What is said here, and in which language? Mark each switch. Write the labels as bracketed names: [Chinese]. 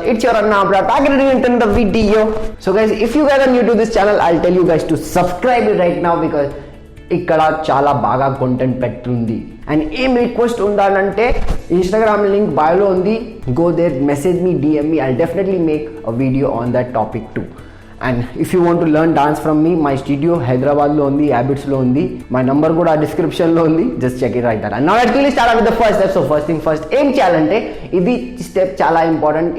[English] It's your Anna Abra back in the video. So guys, if you guys are new to this channel, I'll tell you guys to subscribe right now because [Telugu] ఇక్కడ చాలా బాగా content పెట్టుతుంది. And ఏం request ఉండాలంటే Instagram link బయోలో ఉంది, [English] Go there, message me, DM me, I'll definitely make a video on that topic too. And if you want to learn dance from me, my studio [Telugu] హైదరాబాద్లో ఉంది, హ్యాబిట్స్లో ఉంది, [English] my number [Telugu] కూడా డిస్క్రిప్షన్లో ఉంది, [English] just check it right there. And now let's quickly start with the first step. [Telugu] So first thing first, ఏం చేయాలంటే ఇది step చాలా ఇంపార్టెంట్.